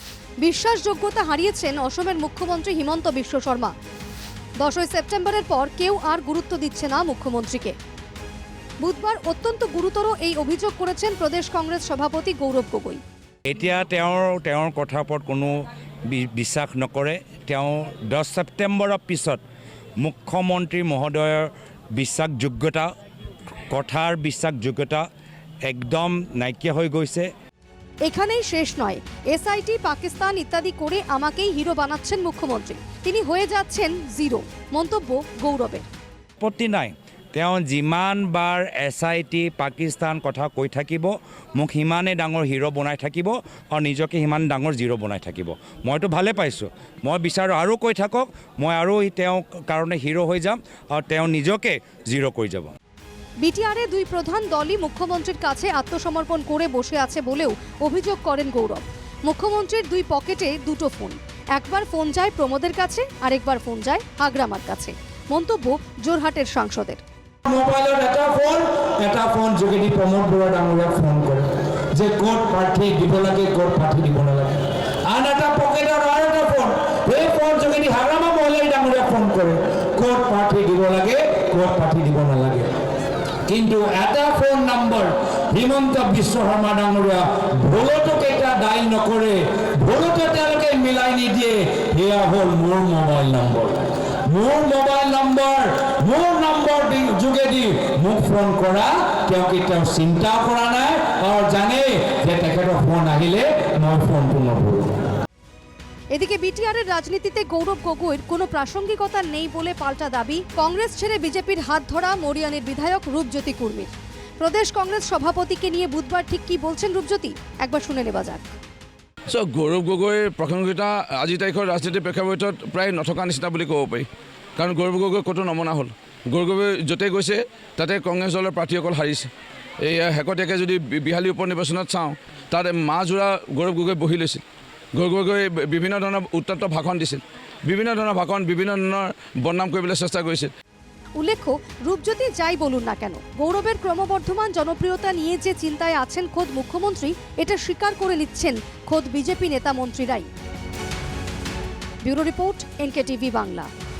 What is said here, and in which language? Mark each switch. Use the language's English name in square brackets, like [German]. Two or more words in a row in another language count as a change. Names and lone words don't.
[Bangla] বিশ্বাসযোগ্যতা হারিয়েছেন অসমের মুখ্যমন্ত্রী হিমন্ত বিশ্ব শর্মা। 10ই সেপ্টেম্বরের পর কেউ আর গুরুত্ব দিচ্ছে না মুখ্যমন্ত্রীকে। বুধবার অত্যন্ত গুরুতর এই অভিযোগ করেছেন প্রদেশ কংগ্রেস সভাপতি গৌরব গগৈ। [Assamese] এতিয়া তেওঁৰ কথাৰ ওপৰত কোনো বিশ্বাস নকৰে। 10 ছেপ্টেম্বৰৰ পিছত মুখ্যমন্ত্ৰী মহোদয়ৰ বিশ্বাসযোগ্যতা, কথাৰ বিশ্বাসযোগ্যতা একদম নাইকিয়া হৈ গৈছে। [Bangla] এখানেই শেষ নয়, এসআইটি, পাকিস্তান ইত্যাদি করে আমাকেই হিরো বানাচ্ছেন মুখ্যমন্ত্রী। তিনি হয়ে যাচ্ছেন জিরো, মন্তব্য গৌরবের। [Assamese] আপত্তি নাই, তেওঁ যিমানবাৰ SIT পাকিস্তান কথা কৈ থাকিব, মোক সিমানে ডাঙৰ হিৰো বনাই থাকিব আৰু নিজকে সিমান ডাঙৰ জিৰো বনাই থাকিব। মইতো ভালে পাইছোঁ, মই বিচাৰোঁ আৰু কৈ থাকক, মই আৰু তেওঁৰ কাৰণে হিৰো হৈ যাম আৰু তেওঁ নিজকে জিৰো কৰি যাব। [Bangla] বিটিআরের দুই প্রধান দলই মুখ্যমন্ত্রীর কাছে আত্মসমর্পণ করে বসে আছে বলেও অভিযোগ করেন গৌরব। মুখ্যমন্ত্রীর দুই পকেটে দুটো ফোন, একবার ফোন যায় প্রমোদের কাছে, আরেকবার ফোন যায় আগ্রামার কাছে, মন্তব্য যোরহাটের সাংসদের। [Assamese] মোবাইলত এটা ফোন যোগেদি প্ৰমোদ বৰুৱা ডাঙৰীয়াক ফোন কৰে যে ক'ত প্ৰাৰ্থী দিব লাগে, ক'ত প্ৰাৰ্থী দিব নালাগে। আন এটা পকেটত আৰু এটা ফোন, এই ফোন যোগেদি হাগ্ৰামা মহলাই ডাঙৰীয়াক ফোন কৰে ক'ত প্ৰাৰ্থী দিব লাগে, ক'ত প্ৰাৰ্থী দিব নালাগে। কিন্তু এটা ফোন নম্বৰ হিমন্ত বিশ্ব শৰ্মা ডাঙৰীয়া ভুলতো কেইটা ডাইল নকৰে, ভুলতো তেওঁলোকে মিলাই নিদিয়ে। সেয়া হ'ল মোৰ মোবাইল নম্বৰ। মোৰ মোবাইল নম্বৰ যোগেদি মোক ফোন কৰা তেওঁ কেতিয়াও চিন্তা কৰা নাই আৰু জানে যে তেখেতৰ ফোন আহিলে মই ফোনটো নধৰোঁ। [Bangla] এদিকে বিটিআরের রাজনীতিতে গৌরব গগৈর কোনো প্রাসঙ্গিকতা নেই বলে পাল্টা দাবি কংগ্রেস ছেড়ে বিজেপির হাত ধরা মরিয়ানির বিধায়ক রূপজ্যোতি কুর্মীর। প্রদেশ কংগ্রেস সভাপতিকে নিয়ে বুধবার ঠিক কি বলছেন রূপজ্যোতি, একবার শুনে নেওয়া যাক। [Assamese] গৌৰৱ গগৈৰ প্ৰাসংগিকতা আজি তাৰিখৰ ৰাজনীতিৰ প্ৰেক্ষাপটত প্ৰায় নথকা নিচিনা বুলি ক'ব পাৰি। কাৰণ গৌৰৱ গগৈ ক'তো নমনা হ'ল। গৌৰৱ গগৈ য'তে গৈছে তাতে কংগ্ৰেছ দলৰ প্ৰাৰ্থীসকল হাৰিছে। এই শেহতীয়াকৈ যদি বিহালী উপ নিৰ্বাচনত চাওঁ, তাত মাজোৰা গৌৰৱ গগৈ বহি লৈছিল। গৌৰৱ গগৈ বিভিন্ন ধৰণৰ উত্তপ্ত ভাষণ দিছিল, বিভিন্ন ধৰণৰ বদনাম কৰিবলৈ চেষ্টা কৰিছিল। [Bangla] উল্লেখ্য, রূপজ্যোতি যাই বলুন না কেন, গৌরবের ক্রমবর্ধমান জনপ্রিয়তা নিয়ে যে চিন্তায় আছেন খোদ মুখ্যমন্ত্রী, এটা স্বীকার করে নিচ্ছেন খোদ বিজেপি নেতা মন্ত্রীরাই। ব্যুরো রিপোর্ট, NKTV বাংলা।